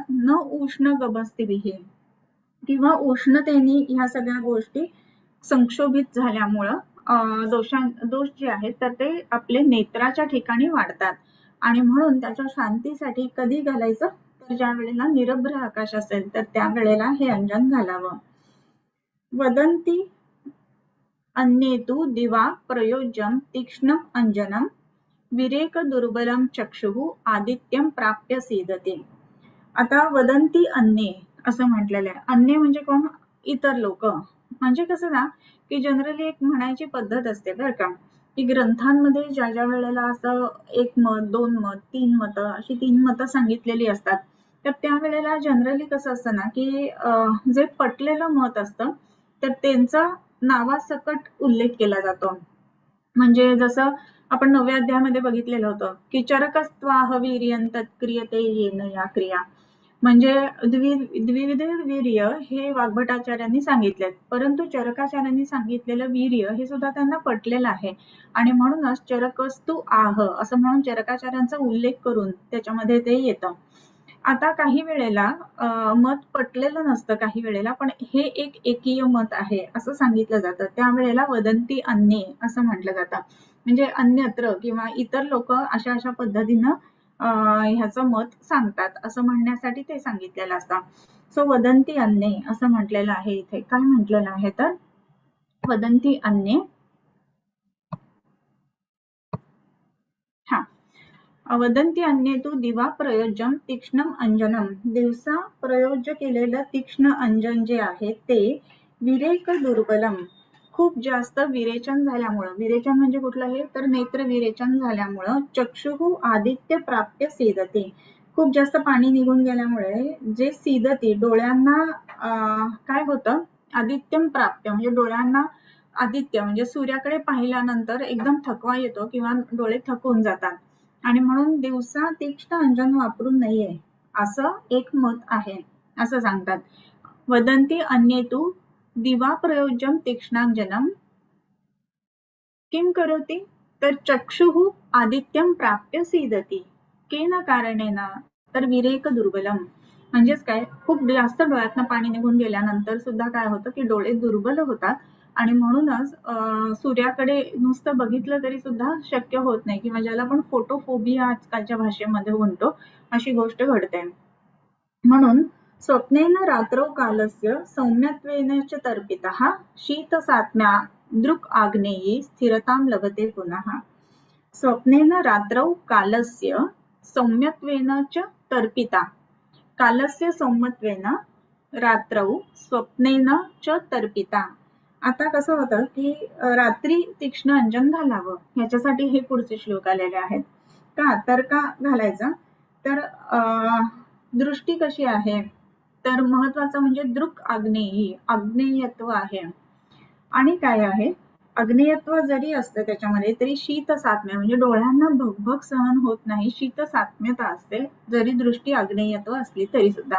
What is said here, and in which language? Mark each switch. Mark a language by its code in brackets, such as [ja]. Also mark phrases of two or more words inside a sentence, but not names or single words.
[sa] न उष्ण गभस्तिभिः, [mr] किंवा उष्णतेने ह्या सगळ्या गोष्टी संक्षोभित झाल्यामुळं दोष जे आहेत तर ते आपले नेत्राच्या ठिकाणी वाढतात. आणि म्हणून त्याच्या शांतीसाठी कधी घालायचं तर ज्या वेळेला निरभ्र आकाश असेल तर त्या वेळेला हे अंजन घालावं. [sa] वदन्ति अन्येतु दिवा प्रयोज्यं तीक्ष्णं अंजनं विरेक दुर्बलं चक्षुः आदित्यं प्राप्य सीदते. [mr] आता [sa] वदंती अन्ये [mr] असं म्हटलेलं आहे. अन्य म्हणजे कोण, इतर लोक. म्हणजे कसं ना की जनरली एक म्हणायची पद्धत असते बरं का की ग्रंथांमध्ये ज्या ज्या वेळेला असं 1 मत 2 मत 3 मत अशी 3 मतं सांगितलेली असतात तर त्यावेळेला जनरली कसं असतं ना की जे पटलेलं मत असतं तर त्यांचा नावासकट उल्लेख केला जातो. म्हणजे जसं आपण 9व्या अध्यायामध्ये बघितलेलं होतं की [sa] चरकस्त्वाह वीर्यं तत्क्रियते येन या क्रिया, [mr] म्हणजे द्विविध वीर्य हे वाग्भटाचार्यांनी सांगितलेत, परंतु चरकाचार्यांनी सांगितलेलं वीर्य हे सुद्धा त्यांना पटलेलं आहे आणि म्हणूनच [sa] चरकस्तु आह [mr] असं म्हणून चरकाचार्यांचा उल्लेख करून त्याच्यामध्ये ते येतं. आता काही वेळेला मत पटलेलं नसतं काही वेळेला, पण हे एक एकीय मत आहे असं सांगितलं जातं, त्यावेळेला [sa] वदंती अन्ये [mr] असं म्हटलं जातं. म्हणजे अन्यत्र किंवा इतर लोक अशा अशा पद्धतीनं ह्याचं मत सांगतात असं म्हणण्यासाठी ते सांगितलेलं असतं. सो [sa] वदंती अन्ये [mr] असं म्हटलेलं आहे. इथे काय म्हटलेलं आहे तर [sa] वदंती अन्ये, वदंती अन्ये तू दिवा प्रयोज्यम तीक्ष्णम अंजनम, [mr] दिवसा प्रयोज्य केलेलं तीक्ष्ण अंजन जे आहे ते [sa] विरेक दुर्बलम, [mr] खूप जास्त विरेचन झाल्यामुळं, विरेचन म्हणजे कुठलं आहे तर नेत्र विरेचन झाल्यामुळं [sa] चक्षुः आदित्य प्राप्य सीदते, [mr] खूप जास्त पाणी निघून गेल्यामुळे जे सीदती डोळ्यांना काय होतं [sa] आदित्यम प्राप्य [mr] म्हणजे डोळ्यांना आदित्य म्हणजे सूर्याकडे पाहिल्यानंतर एकदम थकवा येतो किंवा डोळे थकून जातात आणि म्हणून दिवसा तीक्ष्ण अंजन वापरू नये असं एक मत आहे असं सांगतात. [sa] वदंती अन्ये तू दिवा प्रयोज्यम तीक्ष्णांजनम किं करोति [mr] तर [sa] चक्षुः आदित्यम प्राप्य सीदती केन कारणेन [mr] तर [sa] विरेक दुर्बलम, [mr] म्हणजेच काय खूप जास्त डोळ्यातनं पाणी निघून गेल्यानंतर सुद्धा काय होतं की डोळे दुर्बल होतात आणि म्हणूनच सूर्याकडे नुसतं बघितलं तरी सुद्धा शक्य होत नाही किंवा ज्याला आपण फोटोफोबिया आजकालच्या भाषेमध्ये म्हणतो अशी गोष्ट घडते. [sa] म्हणून स्वप्नेन रात्रौ कालस्य सौम्यत्वेन च तर्पितः शीत सात्म्या दृक् आग्नेयी स्थिरतां लभते पुनः. स्वप्नेन रात्रौ कालस्य सौम्यत्वेन च तर्पिता, कालस्य सौम्यत्वेन रात्रौ स्वप्नेन च तर्पिता. [mr] आता कसं होतं की रात्री तीक्ष्ण अंजन घालावं ह्याच्यासाठी हे पुढचे श्लोक आलेले आहेत. तर का घालायचं तर दृष्टी कशी आहे तर महत्वाचं म्हणजे [sa] दृक् आग्नेयी, [mr] आग्नेयत्व आहे आणि काय आहे अग्नेयत्व जरी असतं त्याच्यामध्ये तरी [sa] शीत सात्म्य [mr] म्हणजे डोळ्यांना भगभग सहन होत नाही, शीत सात्म्यता असते जरी दृष्टी आग्नेयत्व असली तरी सुद्धा.